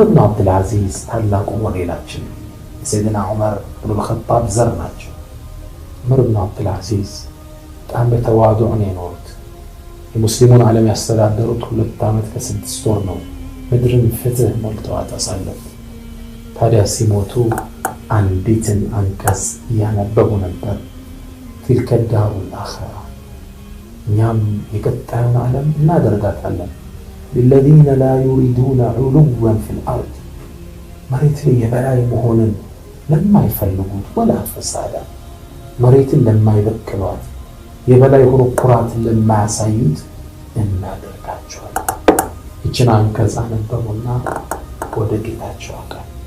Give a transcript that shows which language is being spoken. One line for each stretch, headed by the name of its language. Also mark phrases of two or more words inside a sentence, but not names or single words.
Amharic: ኢብኑ አብዱል አዚዝ ታላቁ ሞዴላችን ሰይድና ዑመር ኢብኑ አልኸጣብ ዘር ናቸው። ዑመር ኢብኑ አብዱል አዚዝ በጣም በተዋዱዕ ነው የኖሩት። የሙስሊሙን ዓለም ያስተዳደሩት 2 ዓመት ከ6 ወር ነው። ምድርን ፍትህ ሞልተዋት አሳለፉ። ታዲያ ሲሞቱ አንዲትን አንቀጽ ያነበቡ ነበር።
Arabic: تلك الدار الآخرة
Amharic: እኛም የቀጣዩን ዓለም እናደርጋታለን
Arabic: للذين لا يريدون علوا في الأرض
Amharic: መሬት ላይ የበላይ መሆንን ለማይፈልጉት
Arabic: ولا فسادا
Amharic: መሬትን ለማይበክሏት የበላይ ሆኖ ኩራትን ለማያሳዩት እናደርጋቸዋለን። ይችን አንቀጽ አነበቡና ወደ ጌታቸው አቀኑ።